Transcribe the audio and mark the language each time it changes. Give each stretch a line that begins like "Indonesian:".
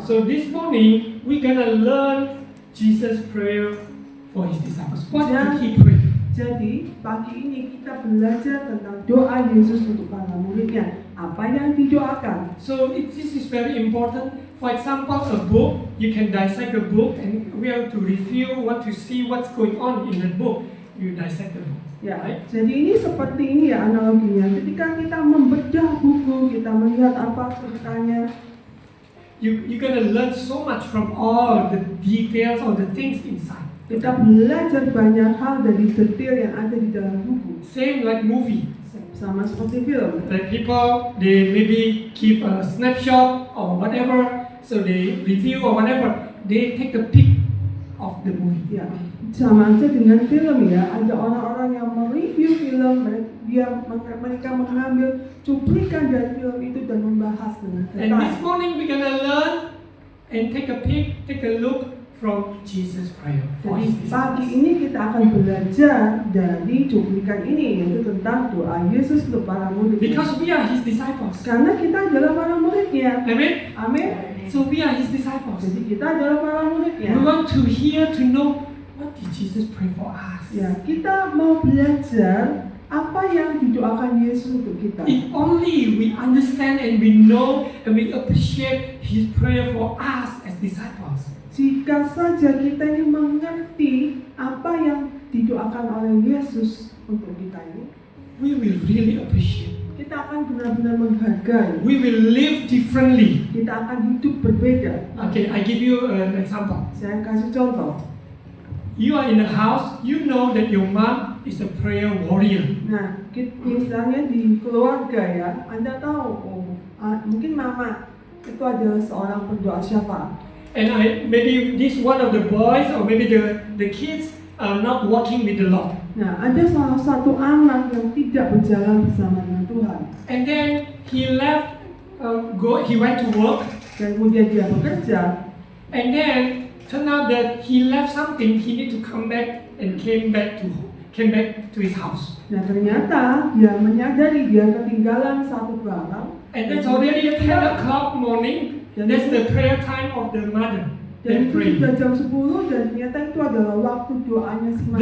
English: So this morning we're gonna learn Jesus' prayer for his disciples. What did he pray?
Indonesian: Jadi pagi ini kita belajar tentang doa Yesus untuk para muridnya. Apa yang didoakan?
English: So this is very important. For example, a book, you can dissect a book, and we have to review, want to see what's going on in the book. You dissect the book.
Indonesian: Ya,
English: Right?
Indonesian: jadi ini seperti ini ya analoginya. Ketika kita membedah buku, kita melihat apa ceritanya.
English: You're gonna learn so much from all the details, all the things inside.
Indonesian: Kita belajar banyak hal dari detail yang ada di dalam buku.
English: Same like movie.
Indonesian: Sama seperti film.
English: Like people, they maybe keep a snapshot or whatever, so they review or whatever. They take a pic of the movie.
Indonesian: Ya, sama aja dengan film ya. Ada orang-orang yang mereview film, mereka mengambil cuplikan dari film itu dan membahas dengan
English: And this
Indonesian: detail.
English: morning we're gonna learn and take a look from Jesus' prayer for his
Indonesian: Jadi pagi
English: disciples.
Indonesian: ini kita akan belajar dari cuplikan ini, yaitu tentang doa Yesus untuk para murid.
English: Because we are his disciples.
Indonesian: Karena kita adalah para muridnya.
English: Amen.
Indonesian: Amin.
English: So we are his disciples.
Indonesian: Jadi kita adalah para muridnya.
English: We want to hear, to know what did Jesus pray for us.
Indonesian: Ya, kita mau belajar apa yang didoakan Yesus untuk kita.
English: If only we understand and we know and we appreciate his prayer for us as disciples.
Indonesian: Jika saja kita ini mengerti apa yang didoakan oleh Yesus untuk kita ini,
English: We will really appreciate.
Indonesian: kita akan benar-benar menghargai.
English: We will live differently.
Indonesian: Kita akan hidup berbeda.
English: Okay, I give you an example.
Indonesian: Saya kasih contoh.
English: You are in the house, you know that your mom is a prayer warrior.
Indonesian: Nah, misalnya di keluarga ya, Anda tahu, mungkin mama itu adalah seorang pendoa syafaat.
English: And maybe this one of the boys or maybe the kids are not walking with the Lord.
Indonesian: Nah, ada salah satu anak yang tidak berjalan bersama dengan Tuhan.
English: And then he left, he went to work,
Indonesian: Dan kemudian dia bekerja.
English: and then turned out that he left something. He need to come back and came back to his house.
Indonesian: Nah, ternyata dia menyadari dia ketinggalan satu barang.
English: And that's already 10 o'clock morning. That's the prayer time of the mother.
Indonesian: Dan
English: That
Indonesian: itu
English: praying.
Indonesian: sudah jam 10 dan ternyata itu adalah waktu doanya si mama.